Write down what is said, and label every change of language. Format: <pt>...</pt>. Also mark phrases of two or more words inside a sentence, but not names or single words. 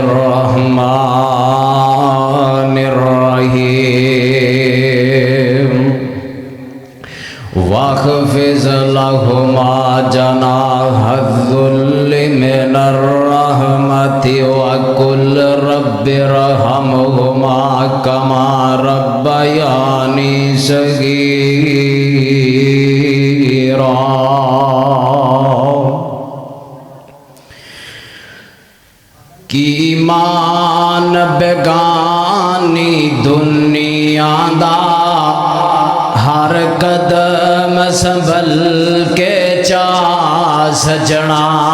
<ar>الرحمن الرحيم واخفض لهما جناح الذل من الرحمة وقل رب ارحمهما كما ربياني</ar> <pa>صغيرا ایمان بیگانی دنیا دا ہر قدم سنبھل کے چا سجنا</pa>